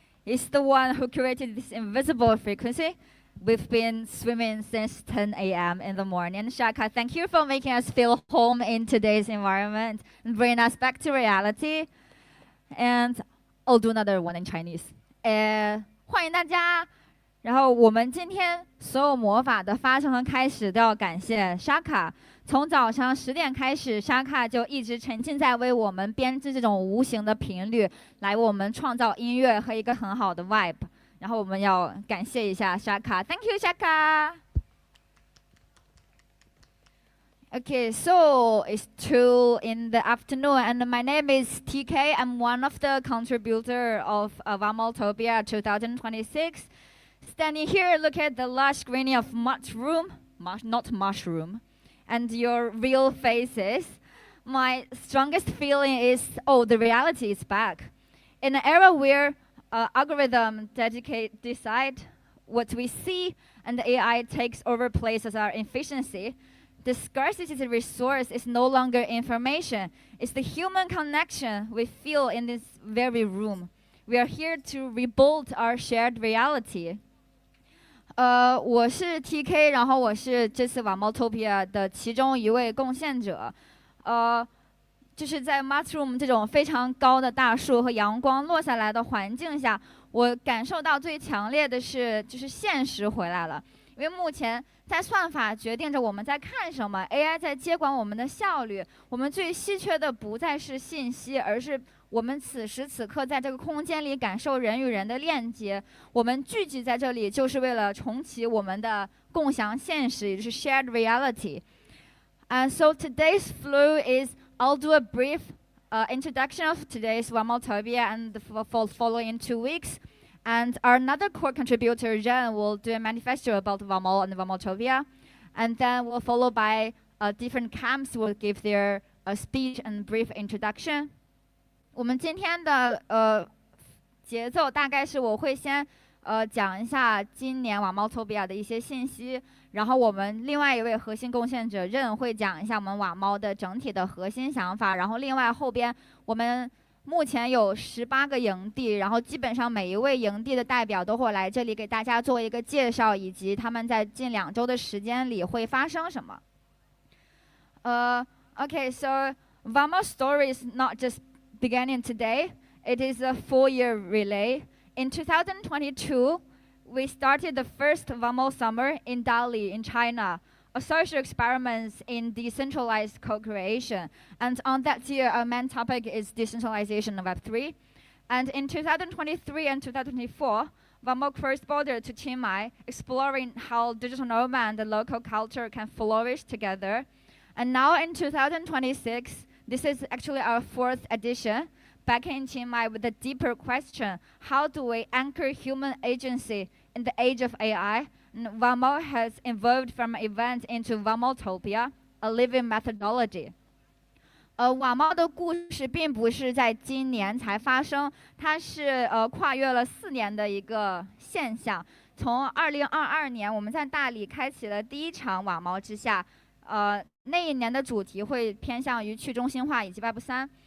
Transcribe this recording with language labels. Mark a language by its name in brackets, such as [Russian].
[English] He's the one who created this invisible frequency. We've been swimming since 10 a.m. in the morning. Shaka, thank you for making us feel home in today's environment and bringing us back to reality. And I'll do another one in Chinese. [Chinese] 欢迎大家然后我们今天所有魔法的发生和开始都要感谢沙卡。从早上10点开始，沙卡就一直沉浸在为我们编织这种无形的频率，来为我们创造音乐和一个很好的 vibe。然后我们要感谢一下沙卡 ， [English] Thank you， [Chinese] 沙卡。 [English] Okay, so it's 2 in the afternoon, and my name is TK. I'm one of the contributor of WAMO 2026. Standing here, look at the large screen of not mushroom, and your real faces. My strongest feeling is, oh, the reality is back. In an era where algorithm decide what we see, and the AI takes over places our efficiency, the scarcity of the resource is no longer information. It's the human connection we feel in this very room. We are here to rebuild our shared reality. [Chinese] 我是 TK， 然后我是这次WAMOtopia 的其中一位贡献者。就是在 mushroom 这种非常高的大树和阳光落下来的环境下，我感受到最强烈的是，就是现实回来了。因为目前在算法决定着我们在看什么 ，AI 在接管我们的效率。我们最稀缺的不再是信息，而是我们此时此刻在这个空间里感受人与人的链接。我们聚集在这里，就是为了重启我们的共享现实，也就是 [English] shared reality. And so today's flow is I'll do a brief introduction of today's WAMOtopia and the following 2 weeks. And our another core contributor, Jen, will do a manifesto about WAMO and WAMOtopia. And then we'll follow by different camps will give their speech and brief introduction. [Chinese] 我们今天的节奏大概是我会先讲一下今年WAMOtopia的一些信息，然后我们另外一位核心贡献者任会讲一下我们WAMO的整体的核心想法，然后另外后边我们目前有18个营地，然后基本上每一位营地的代表都会来这里给大家做一个介绍，以及他们在近2周的时间里会发生什么。 [English] Okay, so WAMO story is not just beginning today. It is a 4-year relay. In 2022, we started the first WAMO summer in Dali in China, a social experiment in decentralized co-creation. And on that year, our main topic is decentralization of Web3. And in 2023 and 2024, WAMO crossed border to Chiang Mai, exploring how digital nomad and the local culture can flourish together. And now in 2026, this is actually our 4th edition, back in Chiang Mai with a deeper question: how do we anchor human agency in the age of AI? And WAMO has evolved from an event into WAMOtopia, a living methodology. [Chinese] WAMO 的故事并不是在今年才发生，它是跨越了4年的一个现象。从2022年，我们在大理开启了第1场WAMO之下，那一年的主题会偏向于去中心化以及 Web3。